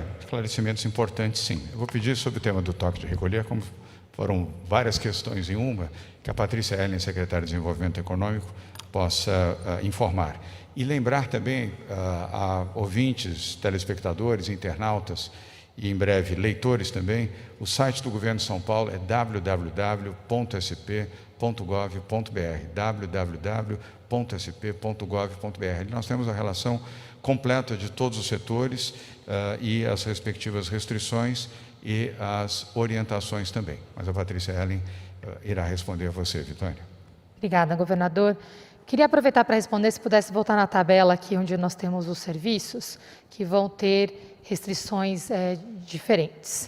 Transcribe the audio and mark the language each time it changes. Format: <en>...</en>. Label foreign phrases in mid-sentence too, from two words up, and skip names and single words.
<pt>Esclarecimentos importantes, sim. Eu vou pedir sobre o tema do toque de recolher, como foram várias questões em uma, que a Patrícia Ellen, secretária de Desenvolvimento Econômico, possa informar. E lembrar também a ouvintes, telespectadores, internautas e, em breve, leitores também, o site do Governo de São Paulo é www.sp.gov.br, www.sp.gov.br. Nós temos a relação completa de todos os setores e as respectivas restrições e as orientações também. Mas a Patrícia Ellen irá responder a você, Vitória. Obrigada, governador. Queria aproveitar para responder, se pudesse voltar na tabela aqui onde nós temos os serviços, que vão ter restrições diferentes.</pt>